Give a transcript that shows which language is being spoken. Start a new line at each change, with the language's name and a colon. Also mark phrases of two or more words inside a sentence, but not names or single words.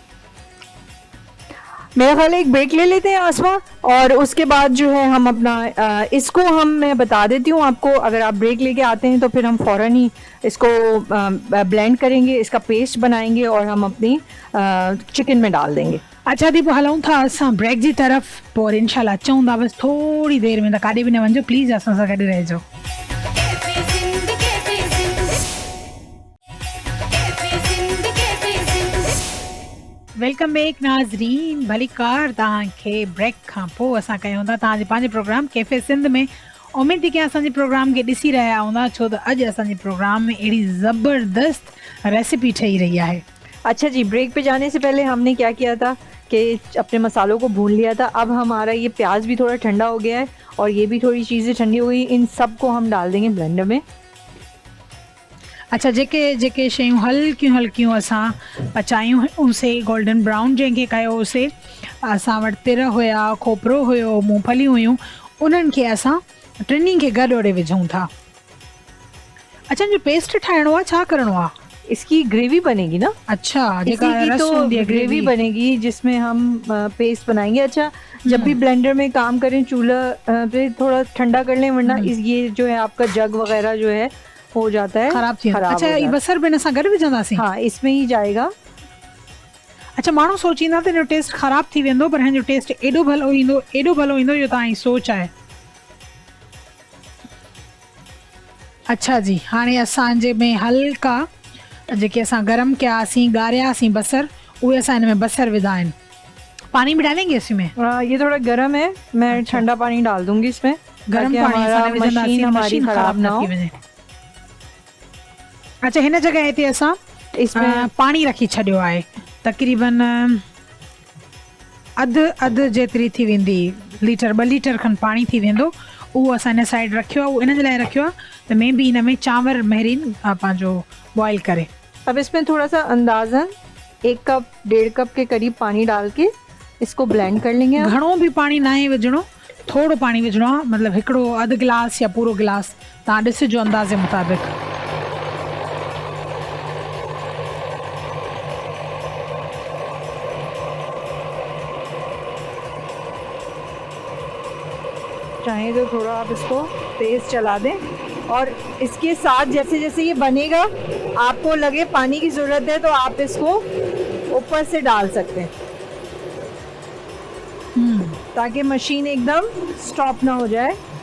Urdu: میرا خیال ہے ایک بریک لے لیتے ہیں آسمہ، اور اس کے بعد جو ہے ہم اپنا اس کو میں بتا دیتی ہوں آپ کو. اگر آپ بریک لے کے آتے ہیں تو پھر ہم فوراً ہی اس کو بلینڈ کریں گے، اس کا پیسٹ بنائیں گے اور ہم اپنی چکن میں ڈال دیں گے. اچھا دیپو,
Sindhi: हलूं था असां ब्रेक जी तरफ, पोइ इंशाल्लाह अचूं था बस थोड़ी देर में, त काॾे बि न वञिजो प्लीज़, असां सां गॾु रहिजो।
English: welcome back
Sindhi: नाज़रीन, भली कार तव्हांखे ब्रेक खां पोइ असां कयूं था तव्हांजे पंहिंजे प्रोग्राम कैफ़े सिंध में। उमेद थी कि असांजे प्रोग्राम खे ॾिसी रहिया हूंदा, छो त अॼु असांजे प्रोग्राम में अहिड़ी ज़बरदस्त रेसिपी ठही रही आहे।
Urdu: اچھا جی، بریک پہ جانے سے پہلے ہم نے کیا کیا تھا کہ اپنے مسالوں کو بھون لیا تھا. اب ہمارا یہ پیاز بھی تھوڑا ٹھنڈا ہو گیا ہے اور یہ بھی تھوڑی چیزیں ٹھنڈی ہو گئی. ان سب کو ہم ڈال دیں گے بلینڈر میں. अच्छा,
Sindhi: जेके शयूं हल्कियूं हल्कियूं असां पचायूं उनसे
English: golden brown
Sindhi: जंहिंखे कयोसीं, असां वटि तिर हुया, खोपरो हुयो, मूंगफली हुयूं, उन्हनि खे असां टिनी खे गॾु ओड़े विझूं था। अच्छा, जो पेस्ट ठाहिणो आहे, छा करिणो आहे?
Urdu: اس کی گریوی بنے گی نا. اچھا، تو گریوی بنے گی جس میں ہم پیسٹ بنائیں گے. اچھا، جب بھی بلینڈر میں کام کریں چولہا پہ تھوڑا ٹھنڈا کر لیں، ورنہ یہ جو ہے آپ کا جگ وغیرہ جو ہے ہو جاتا ہے، خراب.
Sindhi: अच्छा, ये बसर बिन असां गॾु विझंदासीं?
Urdu: ہاں، اس میں ہی جائے گا. अच्छा,
Sindhi: माण्हू सोचींदा त हिन जो टेस्ट ख़राब थी वेंदो, पर हिन जो टेस्ट एॾो भलो ईंदो जो तव्हांजी सोच आहे। अच्छा जी, हाणे असांजे में हल्का जेके असां गरम कयासीं ॻारियासीं बसर, उहे असां हिन में बसर विधा आहिनि।
Urdu: پانی بھی ڈالیں گے اس میں? یہ تھوڑا گرم ہے، میں अच्छा। ٹھنڈا پانی ڈال دوں گی اس میں,
Sindhi: गरम
Urdu: ताकि पानी हमारा
Sindhi: सां विझंदासीं,
Urdu: مشین ہماری मशीन خراب نا ہو.
Sindhi: थी वञे। अच्छा, हिन जॻह ते असां
Urdu: इसमें
Sindhi: पाणी रखी छॾियो आहे, तक़रीबन अधु जेतिरी थी वेंदी, लीटर 2 लीटर खनि पाणी थी वेंदो। उहो असां हिन साइड रखियो आहे, उहो इन जे लाइ रखियो आहे त मैं बि हिन में चांवर महरीन पंहिंजो बॉयल करे।
Urdu: اب اس میں تھوڑا سا اندازاً 1 کپ 1.5 کپ کے قریب پانی ڈال کے اس کو بلینڈ کر لیں گے آپ.
Sindhi: घणो बि पाणी न आहे विझणो, थोरो पाणी विझणो आहे, मतिलबु हिकिड़ो अधु गिलास या पूरो गिलास, तव्हां ॾिसिजो अंदाज़े मुताबिक़।
Urdu: چاہے تو تھوڑا آپ اس کو تیز چلا دیں، اور اس کے ساتھ جیسے جیسے یہ بنے گا آپ کو لگے پانی کی ضرورت ہے تو آپ اس کو اوپر سے ڈال سکتے ہیں، تاکہ مشین ایک دم سٹاپ نا ہو جائے.